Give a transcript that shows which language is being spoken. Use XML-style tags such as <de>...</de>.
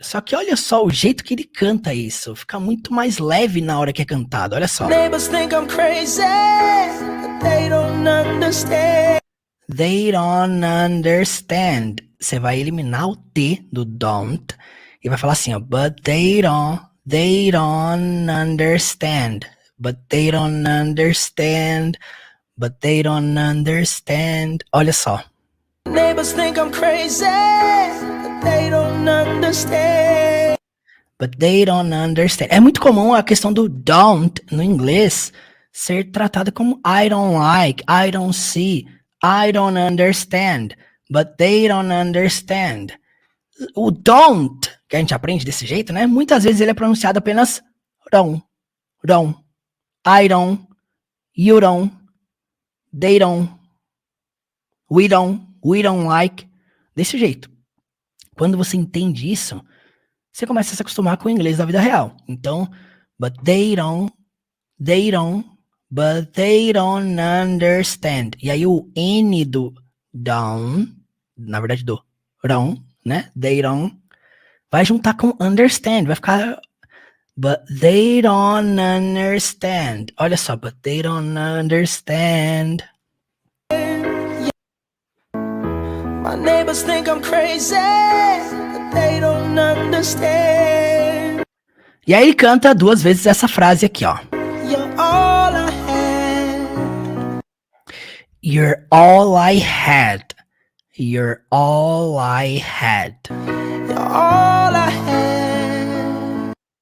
<pt>Só que olha só o jeito que ele canta isso, fica muito mais leve na hora que é cantado, olha só.</pt> <en>Neighbors think I'm crazy, but they don't understand. They don't understand.</en> <pt>Você vai eliminar o T do don't e vai falar assim, ó,</pt> <en>but they don't understand. But they don't understand. But they don't understand.</en> <pt>Olha só.</pt> <en>Neighbors think I'm crazy, but they don't understand. But they don't understand.</en> <pt>É muito comum a questão do</pt> <en>don't</en> <pt>no inglês ser tratada como</pt> <en>I don't like, I don't see, I don't understand, but they don't understand.</en> <pt>O don't, que a gente aprende desse jeito, né? Muitas vezes ele é pronunciado apenas</pt> <en>don't, I don't, you don't, they don't, we don't like.</en> <pt>Desse jeito. Quando você entende isso, você começa a se acostumar com o inglês da vida real.</pt> <en>Então, but they don't, but they don't understand.</en> <pt>E aí o N do down, na verdade do don't, né?</pt> <en>They don't,</en> <pt>vai juntar com</pt> <en>understand,</en> <pt>vai ficar</pt> <en>but they don't understand.</en> <pt>Olha só,</pt> <en>but they don't understand. My neighbors think I'm crazy, but they don't understand.</en> <pt>E aí ele canta 2 vezes essa frase aqui, ó.</pt> <en>You're all I had. You're all I had. You're all I had. You're all I had.</en>